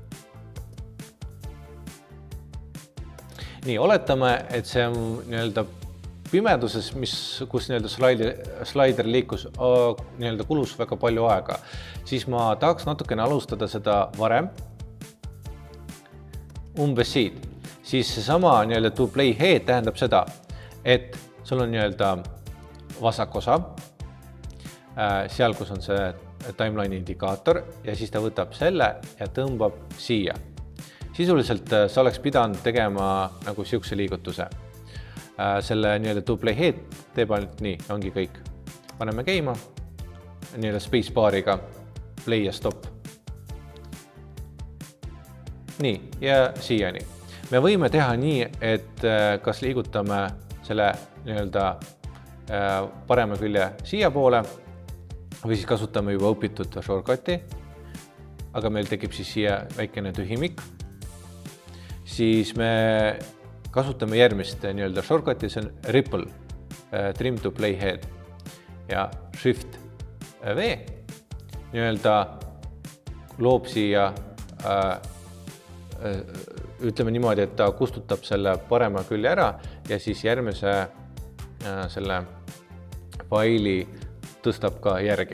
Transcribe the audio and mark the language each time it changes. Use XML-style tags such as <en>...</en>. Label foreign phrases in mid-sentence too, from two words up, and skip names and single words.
<et>Nii, oletame, et see on nii-öelda pimeduses, kus nii-öelda slider liikus, nii-öelda kulus väga palju aega. Siis ma tahaks natukene alustada seda varem. Umbes siit, siis seesama nii-öelda</et> <en>to play head</en> <et>tähendab seda, et sul on nii-öelda vasak osa, seal, kus on see timeline indikaator ja siis ta võtab selle ja tõmbab siia. Sisuliselt sa oleks pidanud tegema nagu siukse liigutuse. Selle nii-öelda</et> <en>to play head</en> <et>teeb ainult nii, ongi kõik. Paneme käima nii-öelda space baariga play ja stop. Nii, ja siiani. Me võime teha nii, et kas liigutame selle nii-öelda parema külje siia poole või siis kasutame juba õpitud shortcuti, aga meil tekib siis siia väikene tühimik. Siis me kasutame järgmist nii-öelda shortcuti, see on</et> <en>ripple, trim to play head</en> <et>ja shift V nii-öelda loob siia ütleme niimoodi, et ta kustutab selle parema külje ära ja siis järgmise selle faili tõstab ka järgi.</et>